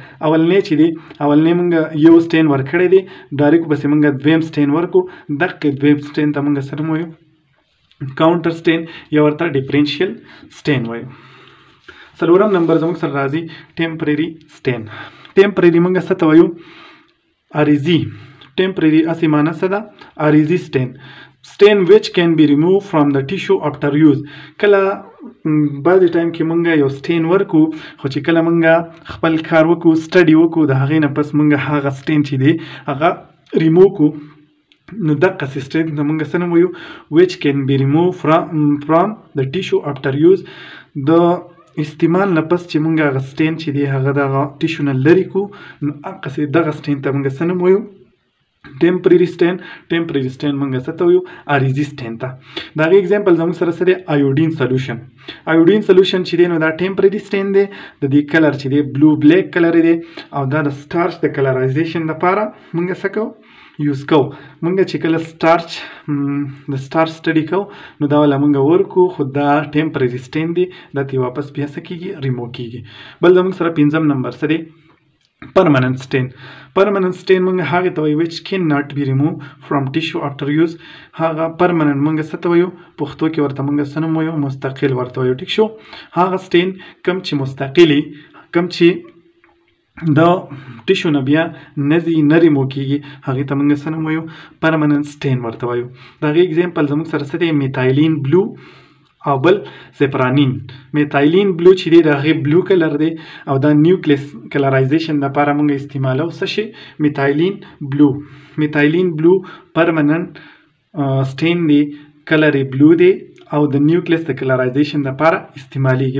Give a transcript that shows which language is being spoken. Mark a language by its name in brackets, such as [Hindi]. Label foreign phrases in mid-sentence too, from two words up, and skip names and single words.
[Pashto] اولنې چې دی اولنې موږ یو سټین ورکړی دی، ډایرکټ پسې موږ دویم سټین ورکو، دقې دویم سټین ته موږ څه نوم وایو؟ [English] counter stain [Pashto] یا ورته [English] differential stain [Pashto] وایو. څلورم نمبر زموږ سره راځي [English] temporary stain. [Pashto] ټمپرري موږ څه ته وایو؟ عارضي. ټمپرري اصلي معنی څه ده؟ عارضي سټین. [English] stain which can be removed from the tissue after use. [Pashto] کله بعضې ټایم کې مونږ یو سټین ورکو، خو چې کله مونږ خپل کار وکړو، سټډي وکړو، د هغې نه پس مونږ هغه سټین چې دی هغه ریموو کړو، نو دقسې سټین ته مونږ څه نه وایو؟ [English] which can be removed from the tissue after use. [Pashto] د استعمال نه پس چې مونږ هغه سټین چې دی هغه دغه ټیشو نه لرې کړو، نو هغسې دغه سټین ته مونږ څه نه وایو؟ [English] temporary stain. temporary stain [Pashto] مونږ څه ته وایو؟ عارضي سټین ته. د هغې اګزامپل زموږ سره څه دی؟ [English] iodine solution. iodine solution [Pashto] چې دی نو دا [English] temporary stain [Pashto] دی، د دې کلر چې دی [English] blue black colour [Pashto] دی، او دا د سټارچ د کلرایزیشن لپاره مونږ څه کوو؟ یوز کوو. مونږ چې کله د سټارچ سټډي کوو نو دا والا مونږ ورکو، خو دا [English] temporary stain [Pashto] دی، دا تی واپس بیا څه کېږي؟ ریموو کېږي. بل زموږ سره پنځم نمبر څه دی؟ [English] permanent stain. permanent stain [Pashto] مونږ هغې ته وایو [English] which cannot be removed from tissue after use. [Pashto] هغه permanent مونږ څه ته وایو؟ پښتو کې ورته مونږ څه نوم وایو؟ مستقل ورته وایو. ټیک شو. هغه سټین کوم چې مستقلي، کوم چې د ټیشو نه بیا نه ځي، نه ریموو کېږي، هغې ته مونږ څه نوم وایو؟ [English] permanent stain [Pashto] ورته وایو. د هغې اګزامپل زموږ سره څه دی؟ [English] methylene blue [Pashto] او بل سپرانین. [English] methylene blue [Pashto] چې دی د هغې [English] blue colour [Pashto] دی، او دا نیوکلیس کلرایزیشن دپاره مونږ استعمالو څه شي؟ [English] methylene blue. methylene blue permanent stain [Pashto] دی، کلر یې بلو دی، او د نیوکلیس د کلرایزیشن دپاره استعمالیږي.